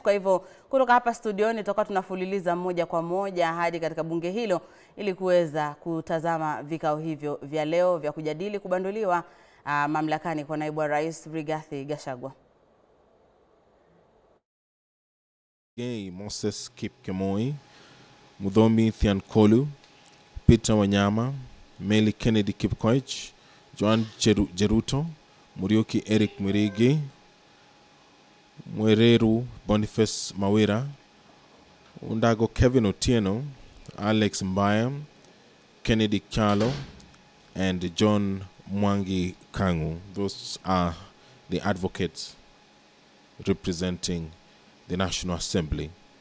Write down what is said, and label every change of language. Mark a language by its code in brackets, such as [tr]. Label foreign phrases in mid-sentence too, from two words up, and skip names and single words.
[sw] Kwa hivyo kutoka hapa studioni tutakuwa tunafululiza moja kwa moja hadi katika bunge hilo ili kuweza kutazama vikao hivyo vya leo vya kujadili kubanduliwa mamlakani kwa naibu wa rais Rigathi Gachagua. [en] Moses Kipkemoi, Mudhomi Thiankolu, Peter Wanyama, Meli Kennedy Kipkoech, Joan Jeruto, Muriuki Eric Mwirigi, Mwereru Boniface Mawira, Undago Kevin Otieno, Alex Mbaya, Kennedy Kyalo, and John Mwangi Kangu. Those are the advocates representing the National Assembly.